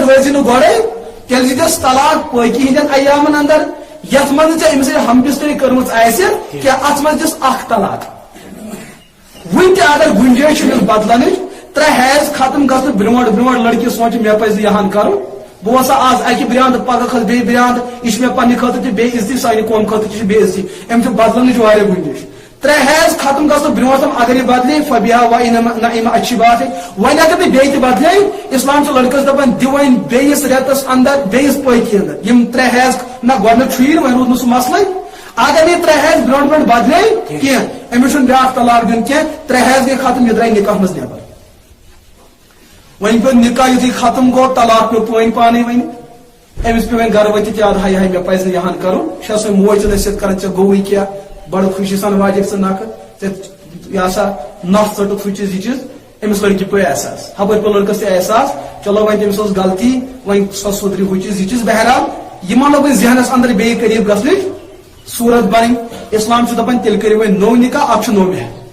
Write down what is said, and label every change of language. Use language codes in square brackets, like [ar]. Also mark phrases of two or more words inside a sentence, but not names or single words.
[ks] وٲتۍ نہٕ گۄڈے تیٚلہِ دِتس طلاق پٲکی ہٕنٛدٮ۪ن ایامن اندر یتھ منٛز ژےٚ أمِس سۭتۍ ہم بستری کٔرمٕژ آسہِ کہِ اتھ منٛز دِس اکھ طلاق وُنہِ تہِ اگر گُنجٲیش چھِ أمِس بدلنٕچ 3 حیض ختم گژھنہٕ برونٛٹھ برونٛٹھ لڑکی سونچ مےٚ پزِ یہان کرُن بہٕ وسا آز اکہِ برٛانٛد پگہہ کھس بیٚیہِ برٛانٛد یہ چھُ مےٚ پننہِ خٲطرٕ تہِ بے عزتی سانہِ قوم خٲطرٕ تہِ چھِ بے عزتی أمۍ چھِ بدلنٕچ واریاہ گُنجٲیش 3 حیض ختم گژھنہٕ برونٛٹھ اگر یہِ بدلے [ar] فبیہا ونعم [ur] اچھی بات ہے [ks] وۄنۍ اگر نہٕ بیٚیہِ تہِ بدلے اسلام چھُ لڑکس دپان دِ وۄنۍ بیٚیِس رٮ۪تس اندر بیٚیِس پٲکی اندر یم 3 حیض نہ گۄڈنیٚتھ چھُیی نہٕ وۄنۍ روٗد نہٕ سُہ مسلے اگر نہٕ 3 حیض برونٛٹھ برونٛٹھ بدلے کینٛہہ أمِس چھُنہٕ بیٛاکھ طلاق دیُن کینٛہہ 3 حیض گٔے ختم یہِ درٛاے نکاح منٛز نٮ۪بر وۄنۍ پیوٚو نکاح یُتھُے ختم گوٚو طلاق پیوٚو پٲنۍ پانے وۄنۍ أمِس پیوٚو وۄنۍ گرٕ ؤتِتھ یاد ہاے ہاے مےٚ پزِ نہٕ یہان کرُن چھےٚ سۄ موج نصیحت کران ژےٚ گوٚوُے کیٛاہ بڑٕ خوشی سان واجیٚکھ ژٕ نکھٕ یہ سا نف ژٹُکھ سُہ چیٖز یہِ چیٖز أمِس لڑکی پیوٚو احساس ہپٲرۍ پیوٚو لڑکس تہِ احساس چلو وۄنۍ تٔمِس ٲس غلطی وۄنۍ سۄ سُدرِ ہُہ چیٖز یہِ چیٖز بہرحال یہِ ما لوگ وۄنۍ ذہنس اندر بیٚیہِ قریٖب گژھنٕچ صورت بن اسلام دپان تیل کرو نو نکاح اب نو مہر